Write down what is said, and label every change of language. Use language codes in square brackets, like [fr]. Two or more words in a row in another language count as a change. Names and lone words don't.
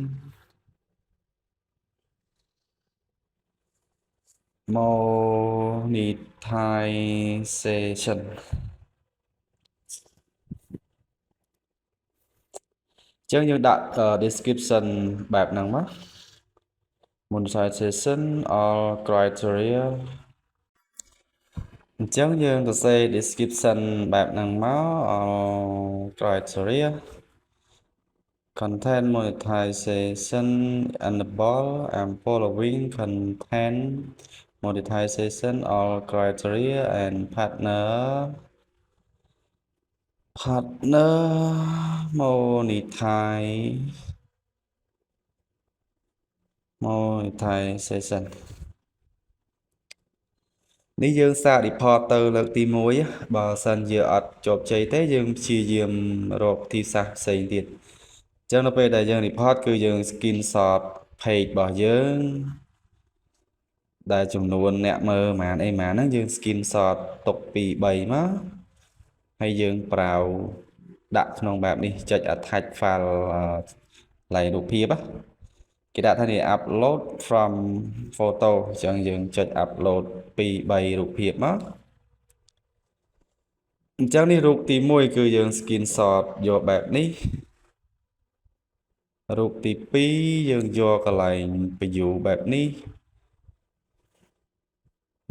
[km] monetization ចឹងយើងដាក់ description បែបហ្នឹងមក [en] monetization all criteria [km] អញ្ចឹងយើងសរសេរ description បែបហ្នឹងមក [en] all criteria content monetization enable and following content monetization all criteria and partner monetization [km] នេះយើងសាក report ទៅលើកទី1បើសិនជាអត់ជោគជ័យទេយើងព្យាយាមរកទីសាស្ត្រផ្សេងទៀតអញ្ចឹងនៅពេលដែលយើង report គឺយើង screenshot page របស់យើង ដែលចំនួនអ្នកមើលប៉ុន្មានហ្នឹងយើង screenshot ទុកពី3មកហើយយើង browse ដាក់ក្នុងបែបនេះចុច [en] attach file [km] កន្លែងរូបភាពគេដាក់ថានេះ [en] upload from photo [km] អញ្ចឹងយើងចុច upload ពី3រូបភាពមក អញ្ចឹងនេះរូបទី1គឺយើង screenshot យកបែបនេះរូបទី2យើងយកកន្លែង view បែបនេះរូ